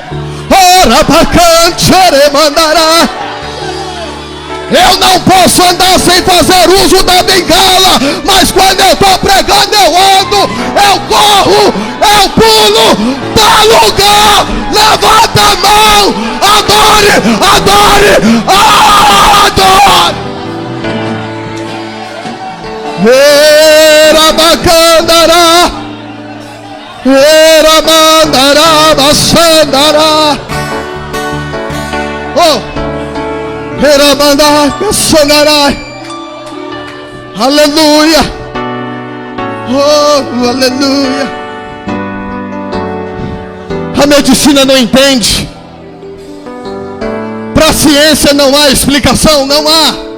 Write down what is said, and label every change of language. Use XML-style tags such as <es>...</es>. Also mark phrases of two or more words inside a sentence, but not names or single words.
<pt>Ora bacante, mandará. Eu não posso andar sem fazer uso da bengala, mas quando eu estou pregando, eu ando, eu corro, eu pulo, dá lugar, levanta a mão, adore, adore, adore. Era bacandará, era mandará, baixandará. Oh! Aleluia. Oh, aleluia. A medicina não entende. Para a ciência não há explicação, não há.</pt>